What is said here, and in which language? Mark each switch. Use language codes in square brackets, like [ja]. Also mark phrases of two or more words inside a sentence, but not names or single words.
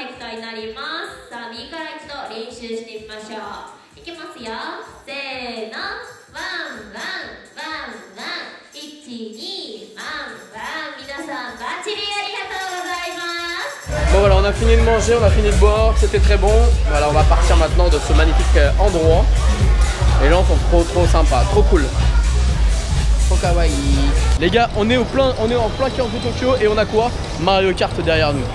[ja] になります。さあ右から一度練習してみましょう。いきますよ。せーの、ワンワンワンワン、1、2、ワンワン。皆さんバッチリありがとうございます。 [fr] Bon voilà, on a fini de manger, on a fini de boire, c'était très bon. Voilà, on va partir maintenant de ce magnifique endroit. Les gens sont trop sympas, trop cool. Trop kawaii. Les gars, on est en plein cœur de Tokyo et on a quoi? Mario Kart derrière nous.